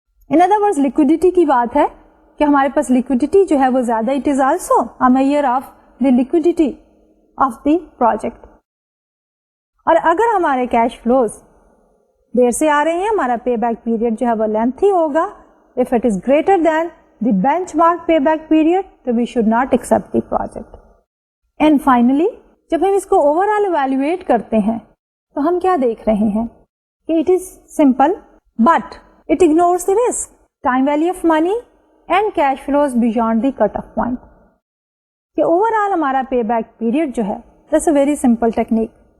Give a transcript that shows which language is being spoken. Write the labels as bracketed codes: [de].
[en] in other words liquidity [ur] کی بات ہے کہ ہمارے پاس لیکوڈیٹی جو ہے وہ زیادہ، [en] It is also a measure of the liquidity of the project. [ur] اور اگر ہمارے کیش فلوز دیر سے آ رہے ہیں ہمارا پے بیک پیریڈ جو ہے وہ لینتھی ہوگا. [en] If it is greater than the benchmark payback period تو we should not accept the project. And finally [ur] جب ہم اس کو اوور آل ایویلویٹ کرتے ہیں تو ہم کیا دیکھ رہے ہیں کہ [en] It is simple but it ignores the risk, time value of money and cash flows beyond the cut off point. [ur] کہ اوور آل ہمارا پے بیک پیریڈ جو ہے [en] That's a very simple technique.